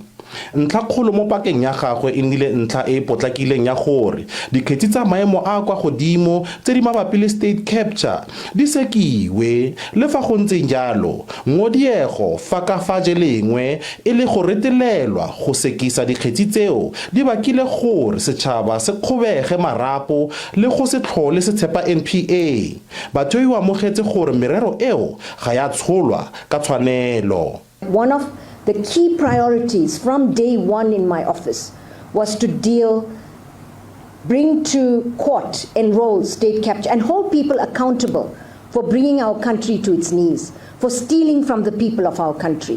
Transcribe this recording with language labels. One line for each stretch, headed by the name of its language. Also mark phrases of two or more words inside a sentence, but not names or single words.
Tswana: Ntlha kgolo mo pakeng ya gagwe e nnile ntlha e potlakileng ya gore dikgetsi tsa maemo a kwa godimo tse di mabapi le
English: state capture
Tswana: di sekiwe le fa go ntse jalo ngodiego fa ka fa jelengwe e le go retelelwa go sekisa dikgetsi tseo di bakile gore setšhaba se kgobege marapo le go se tlhole se tshepa NPA. Batohi wa mogetse gore merero eo ga ya tsholwa ka tshwanelo.
English: One of the key priorities from day one in my office was to bring to court, enroll state capture, and hold people accountable for bringing our country to its knees, for stealing from the people of our country.